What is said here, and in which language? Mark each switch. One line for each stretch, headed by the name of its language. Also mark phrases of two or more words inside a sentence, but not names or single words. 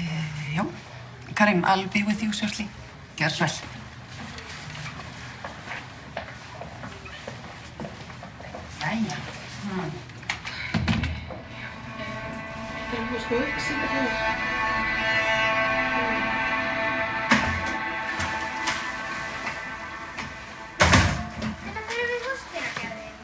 Icelandic: Já.
English: Karim, I'll be with you shortly.
Icelandic: Gjör svo vel. Jæja. Þetta fyrir við húsdýragarðinn.